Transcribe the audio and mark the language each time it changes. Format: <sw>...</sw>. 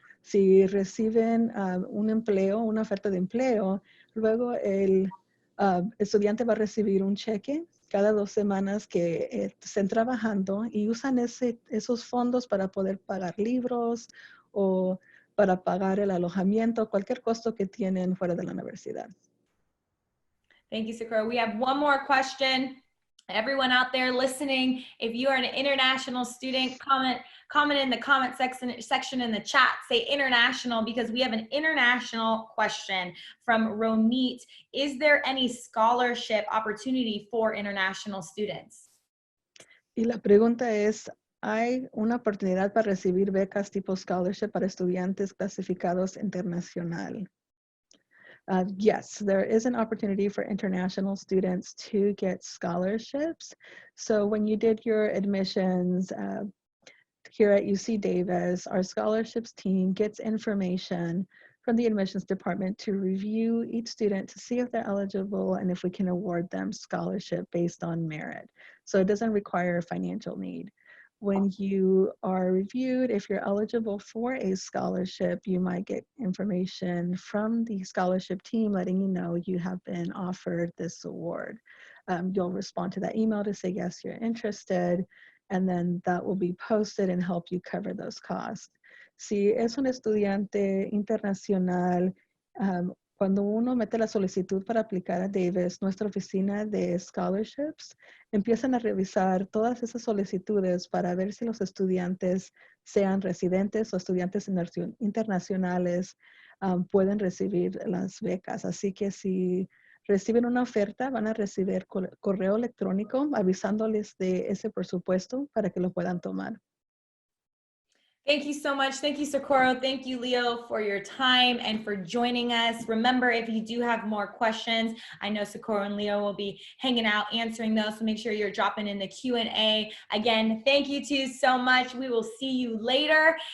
<es>Si reciben un empleo, una oferta de empleo, luego el estudiante va a recibir un cheque cada 2 semanas que estén trabajando y usan esos fondos para poder pagar libros o para pagar el alojamiento, cualquier costo que tienen fuera de la universidad.</es> <en>Thank you, Socorro. We have one more question. Everyone out there listening, if you are an international student, comment in the comment section in the chat, say international, because we have an international question from Ronit. Is there any scholarship opportunity for international students?</en> <es>Y la pregunta es, ¿hay una oportunidad para recibir becas tipo scholarship para estudiantes clasificados internacional?</es> <en>Yes, there is an opportunity for international students to get scholarships. So when you did your admissions here at UC Davis, our scholarships team gets information from the admissions department to review each student to see if they're eligible and if we can award them scholarship based on merit. So it doesn't require a financial need. When you are reviewed, if you're eligible for a scholarship, you might get information from the scholarship team letting you know you have been offered this award. You'll respond to that email to say, yes, you're interested, and then that will be posted and help you cover those costs.</en> <es>Si es un estudiante internacional, cuando uno mete la solicitud para aplicar a Davis, nuestra oficina de scholarships empiezan a revisar todas esas solicitudes para ver si los estudiantes, sean residentes o estudiantes internacionales, pueden recibir las becas. Así que si reciben una oferta, van a recibir correo electrónico avisándoles de ese presupuesto para que lo puedan tomar.</es> <en>Thank you so much. Thank you, Socorro. Thank you, Leo, for your time and for joining us. Remember, if you do have more questions, I know Socorro and Leo will be hanging out answering those, so make sure you're dropping in the Q&A. Again, thank you two so much. We will see you later.</en>